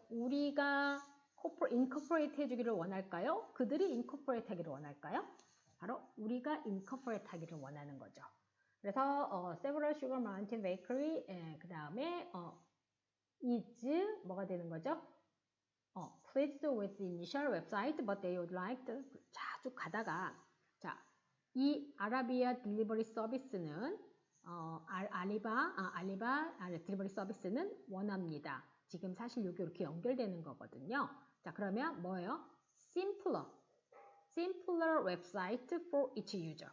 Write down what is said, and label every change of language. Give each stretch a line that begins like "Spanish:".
Korean: 우리가 incorporate 해주기를 원할까요? 그들이 incorporate 하기를 원할까요? 바로 우리가 incorporate 하기를 원하는 거죠. 그래서 several sugar mountain bakery, 그 다음에 is 뭐가 되는 거죠?
English: pleased with the initial website, but they would like to.
Korean: 자, 쭉 가다가 자, 이 아라비아 딜리버리 서비스는 알리바 딜리버리 서비스는 원합니다. 지금 사실 여기 이렇게 연결되는 거거든요. 자, 그러면 뭐예요?
English: simpler website for each user.